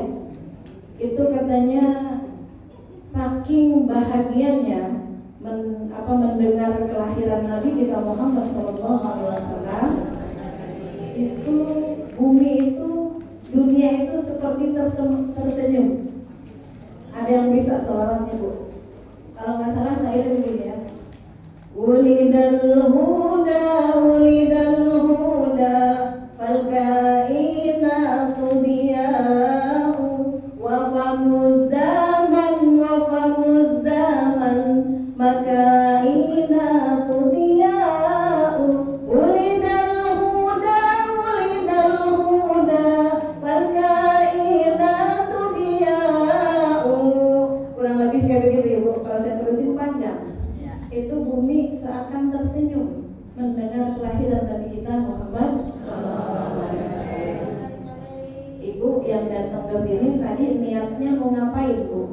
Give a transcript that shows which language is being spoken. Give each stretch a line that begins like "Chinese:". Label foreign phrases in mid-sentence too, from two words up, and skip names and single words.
Indonesian: Itu katanya saking bahagianya mendengar kelahiran Nabi kita Muhammad SAW, itu bumi itu, dunia itu seperti tersenyum. Ada yang bisa sholawatnya Bu? Kalau nggak salah saya begini ya.
Arabic: ولد الهدى فالكائنات ضياء وفم الزمان مكاينة ضياء. ولد الهدى فالكائنات ضياء.
Indonesian: Kurang lebih kayak begitu ya Bu, kalau saya terusin panjang. Itu bumi seakan tersenyum mendengar kelahiran Nabi kita Muhammad SAW. Ibu yang datang ke sini tadi niatnya mau ngapain Bu?